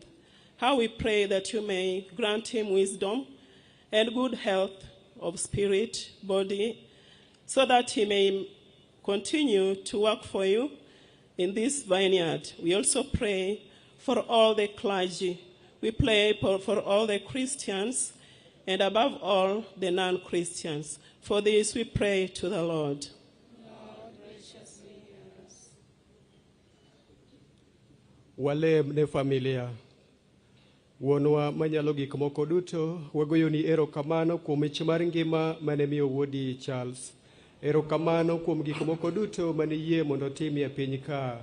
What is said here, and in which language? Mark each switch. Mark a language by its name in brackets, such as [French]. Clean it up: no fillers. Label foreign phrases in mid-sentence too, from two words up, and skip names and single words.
[English] How we pray that you may grant him wisdom and good health of spirit, body, so that he may continue to work for you in this vineyard. We also pray for all the clergy. We pray for all the Christians, and above all, the non-Christians. For this, we pray to the Lord. Lord, graciously hear us. [Luo (Kenya and Tanzania)] Walem ne familia. Wuonwa manyalo gik moko duto, wagoyoni erokamano kuom mich mar ngima mane miyo wuodi Charles. Erokamano kuom gik moko duto mane yie mondo tim e piny ka.